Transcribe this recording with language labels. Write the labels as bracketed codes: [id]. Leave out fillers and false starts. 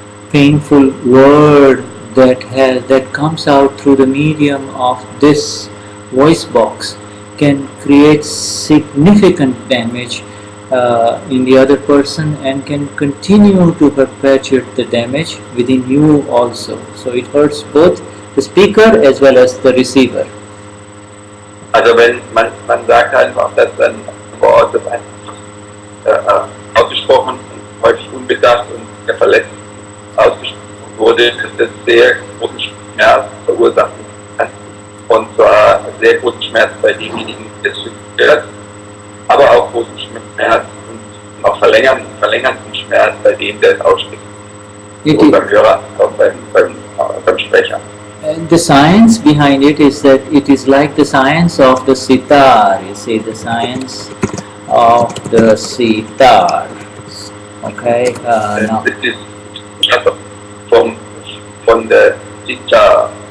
[en] painful word that comes out through the medium of this voice box can create significant damage in the other person and can continue to perpetuate the damage within you also. So it hurts both the speaker as well as the receiver. [de] Also wenn man sagt einfach, dass ein Wort, das einfach ausgesprochen, häufig unbedacht und verletzt ausgesprochen wurde, dass das sehr großen Schmerz verursachen kann. Und zwar sehr großen Schmerz bei demjenigen, der es hört, aber auch großen Schmerz und auch verlängernden Schmerz bei dem, der es ausspricht. Und beim Hörer, auch beim Sprecher. [en] The science behind it is that it is like the science of the sitar. You see, the science of the sitar. Okay, now. This is from the sitar.